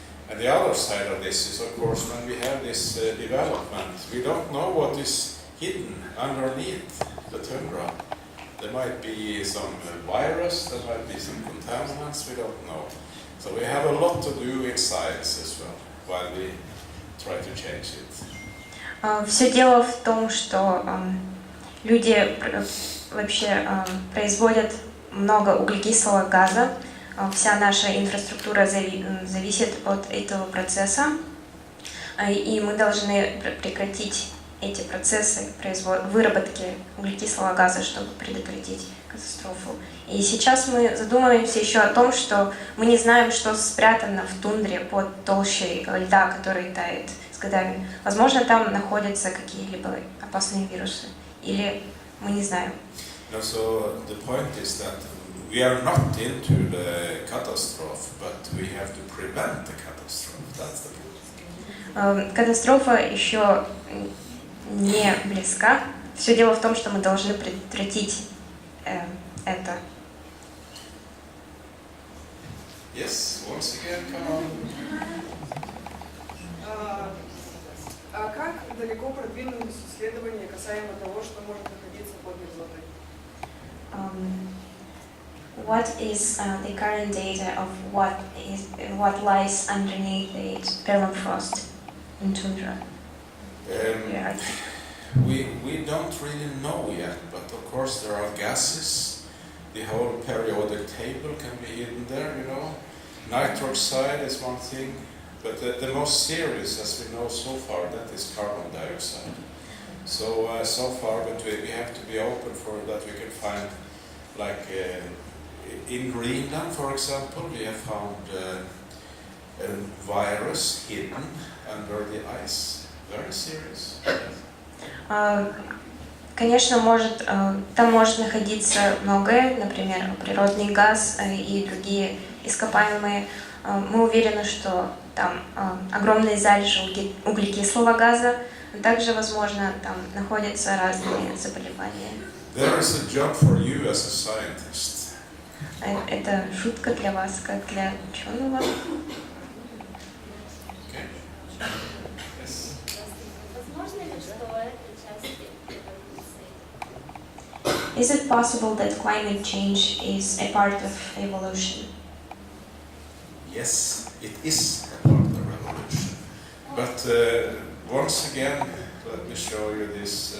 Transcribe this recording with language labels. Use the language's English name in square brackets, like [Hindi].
[English] And the other side of this is, of course, when we have this development, we don't know what is hidden underneath the tundra. There might be some virus, there might be some contaminants, we don't know. So we have a lot to do in science as well, while we try to change it. [Russian] Все дело в том, что люди вообще производят много углекислого газа. Вся наша инфраструктура зависит от этого процесса, и мы должны прекратить эти процессы выработки углекислого газа, чтобы предотвратить катастрофу. И сейчас мы задумываемся еще о том, что мы не знаем, что спрятано в тундре под толщей льда, который тает с годами. Возможно, там находятся какие-либо опасные вирусы, или мы не знаем. [English] So the point is that we are not into the catastrophe, but we have to prevent the catastrophe. That's the point. [Russian] Катастрофа еще не близка. Все дело в том, что мы должны предотвратить это. [English] Yes, once again, come on. [Russian] Как далеко продвинулись исследования касаемо того, что может находиться под мерзлотой? [English] What is the current data of what lies underneath the permafrost in tundra? Yeah. We don't really know yet, but of course there are gases. The whole periodic table can be hidden there, you know. Nitroxide is one thing, but the most serious, as we know so far, that is carbon dioxide. So far, but we have to be open for that. We can find, like in Greenland, for example, we have found a virus hidden under the ice. Very serious. [Russian] Конечно, там может находиться многое, например, природный газ и другие ископаемые. Мы уверены, что там огромные залежи углекислого газа, но также, возможно, там находятся разные заболевания. [English] There is a job for you as a scientist. [Russian] Это шутка для вас, как для ученого. [English] Okay. Yes. [Russian] Возможно ли, что это часть эволюции? [English] Is it possible that climate change is a part of evolution? Yes, it is a part of the revolution. But once again, let me show you this.